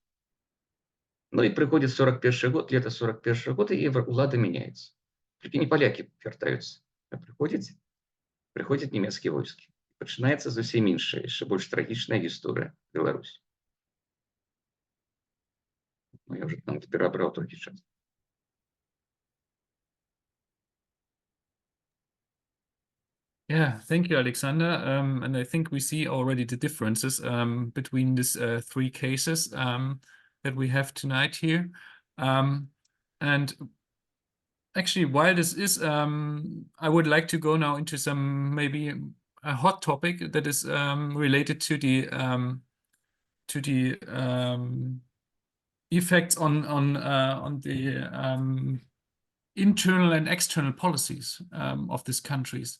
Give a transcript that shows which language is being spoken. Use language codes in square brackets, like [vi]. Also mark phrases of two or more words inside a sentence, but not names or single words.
[be] Ну і прыходзіць 41 год, лета 41 года, і ўлада мяняецца. Толькі не палякі вяртаюцца, а прыходзяць нямецкія войскі. Пачынаецца зусім іншая, яшчэ больш трагічная гісторыя Беларусі. Ну, я ўжо там перабраў толькі час. [en] Yeah, thank you, Alexander. And I think we see already the differences between these 3 cases that we have tonight here. And actually, while this is, I would like to go now into some maybe a hot topic that is related to the effects on the internal and external policies of these countries.